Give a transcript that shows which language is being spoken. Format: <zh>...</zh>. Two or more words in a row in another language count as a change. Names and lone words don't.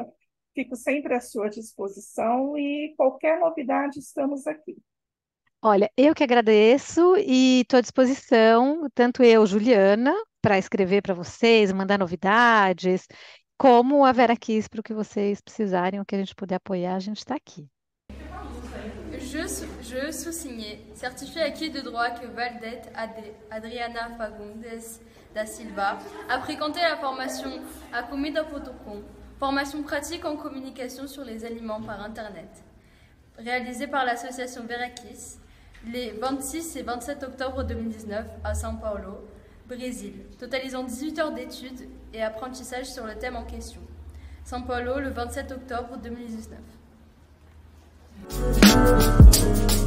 <pt>Fico sempre à sua disposição e qualquer novidade, estamos aqui. Olha, eu que agradeço e estou à disposição, tanto eu, Juliana, para escrever para vocês, mandar novidades, como a Vera Kiss para o que vocês precisarem, o que a gente puder apoiar, a gente está aqui.</pt> <fr>Je sous-signais, certifié acquis de droit que Valdette Adriana Fagundes da Silva a fréquenté la formation à comida.com, formation pratique en communication sur les aliments par Internet, réalisée par l'association Verakis les 26 et 27 octobre 2019 à São Paulo, Brésil, totalisant 18 heures d'études et apprentissage sur le thème en question. São Paulo, le 27 octobre 2019.</fr>